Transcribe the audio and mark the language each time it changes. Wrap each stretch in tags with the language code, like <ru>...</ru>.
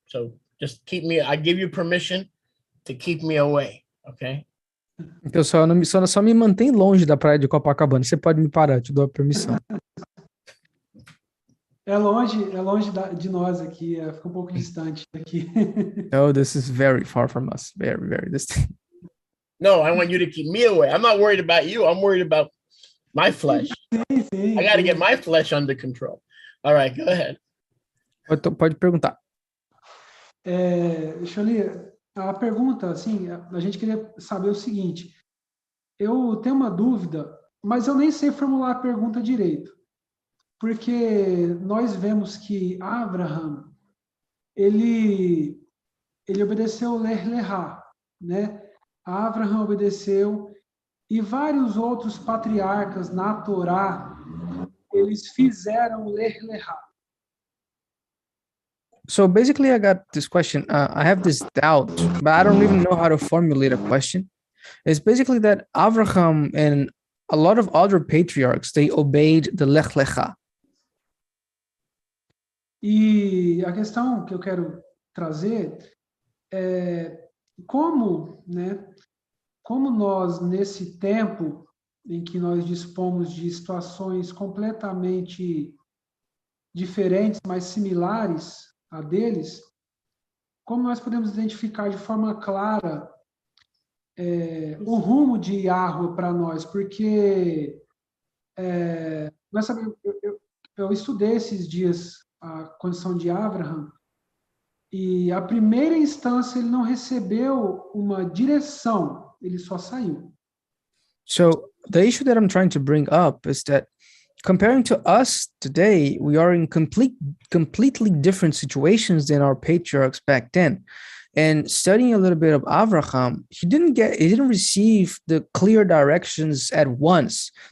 <en>So just I give you permission to keep me away, okay?</en> <pt>Então só me mantém longe da praia de Copacabana. Você pode me parar, eu te dou a permissão. É longe de nós aqui, fica um pouco distante daqui.</pt> <en>No, this is very far from us. Very, very distant. No, I want you to keep me away. I'm not worried about you. I'm worried about my flesh.</en> <pt>Sim,</pt> <en>I got to get my flesh under control. All right, go ahead.</en> <pt>Pode perguntar. Xoli, a pergunta, assim, a gente queria saber o seguinte. Eu tenho uma dúvida, mas eu nem sei formular a pergunta direito. Porque nós vemos que Abraham, ele obedeceu Ler Lehá, né? Abraham obedeceu, e vários outros patriarcas na Torá, eles fizeram Ler Lehá.</pt> <en>So basically, I got this question. I have this doubt, but I don't even know how to formulate a question. It's basically that Abraham and a lot of other patriarchs, they obeyed the Lech Lechá.</en> <pt>E a questão que eu quero trazer é como nós, nesse tempo em que nós dispomos de situações completamente diferentes, mas similares a deles, como nós podemos identificar de forma clara o rumo de Yahweh para nós? Porque nós sabemos, eu estudei esses dias a condição de Abraham, e a primeira instância ele não recebeu uma direção, ele só saiu.</pt> <en>So the issue that I'm trying to bring up is that comparing to us today, we are in completely different situations than our patriarchs back then. And studying a little bit of Abraham, he didn't receive the clear directions at once.</en>